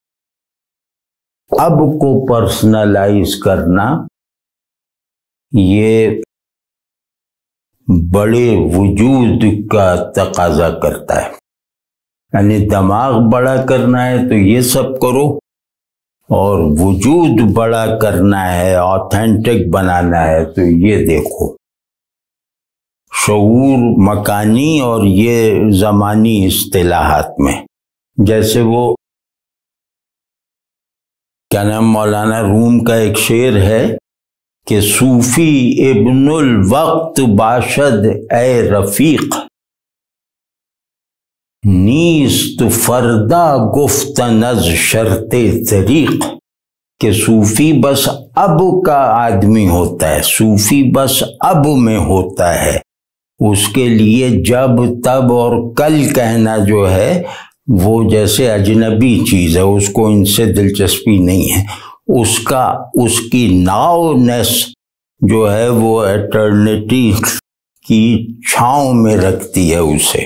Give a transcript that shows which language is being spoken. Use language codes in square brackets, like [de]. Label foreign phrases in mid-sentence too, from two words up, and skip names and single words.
[ur] اب کو پرسنلائز کرنا یہ بڑے وجود کا تقاضا کرتا ہے، یعنی دماغ بڑا کرنا ہے تو یہ سب کرو، اور وجود بڑا کرنا ہے، آتھینٹک بنانا ہے تو یہ دیکھو۔ شعور مکانی اور یہ زمانی اصطلاحات میں، جیسے وہ کیا نام مولانا روم کا ایک شعر ہے کہ [fa] صوفی ابن الوقت باشد اے رفیق، نیست فردا گفتن از شرط طریق، [ur] کہ صوفی بس اب کا آدمی ہوتا ہے، صوفی بس اب میں ہوتا ہے، اس کے لیے جب تب اور کل کہنا جو ہے وہ جیسے اجنبی چیز ہے، اس کو ان سے دلچسپی نہیں ہے، اس کی ناؤنیس جو ہے وہ ایٹرنیٹی کی چھاؤں میں رکھتی ہے اسے۔